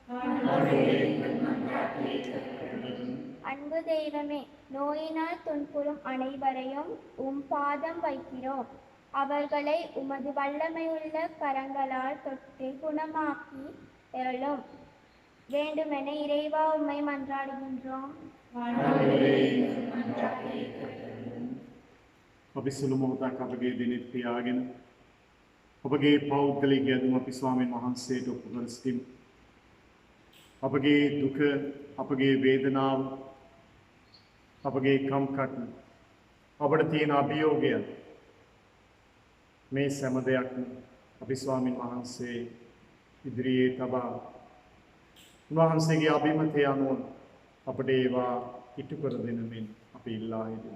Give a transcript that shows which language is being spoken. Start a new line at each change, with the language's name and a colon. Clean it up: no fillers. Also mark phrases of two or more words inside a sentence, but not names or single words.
Tamil: அன்பு தெய்வமே, நோயினால் துன்புறும் அனைவரையும் உம் பாதம் வைக்கிறோம். அவர்களை உமது வல்லமையுள்ள கரங்களால் தொட்டு குணமாக்கி அருளும் வேண்டுமென இறைவா உம்மை மன்றாடுகின்றோம்.
Sinhala: අපි සුළු මොහොතක් අපගේ දිනෙත් පියාගෙන අපගේ පෞද්ගලික යදුම අපි ස්වාමීන් වහන්සේට ඔප්පු කර සිටිමු. අපගේ දුක, අපගේ වේදනාව, අපගේ කම්කටොළු, අපට තියෙන අභියෝගය මේ සෑම දෙයක්ම අපි ස්වාමීන් වහන්සේ ඉදිරියේ තබා උන්වහන්සේගේ අභිමතය අනුව අපට ඒවා ඉටු කර දෙන මෙන් අපි ඉල්ලා හිටිමු.